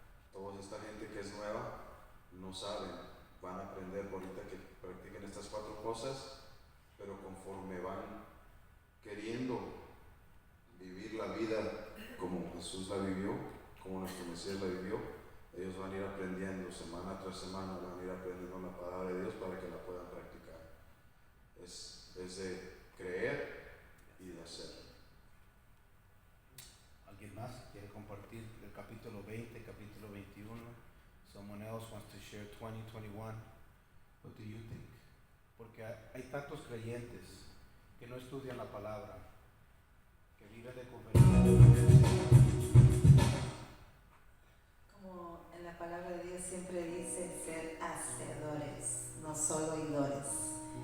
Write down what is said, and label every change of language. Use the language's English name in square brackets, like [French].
[Spanish] Toda esta gente que es nueva no saben, van a aprender ahorita que practiquen estas 4 cosas, pero conforme van queriendo vivir la vida como Jesús la vivió, como nuestro Mesías la vivió, ellos van a ir aprendiendo semana tras semana, van a ir aprendiendo la palabra de Dios para que la puedan practicar. Es de creer y de hacer. ¿Alguien más quiere compartir el capítulo 20, capítulo 21? [English] Someone else wants to share 20, 21. What do you think? [Spanish] Porque hay tantos creyentes que no estudian la palabra, que viven de conferencias. Como en la palabra de Dios siempre dice ser hacedores, no solo oidores.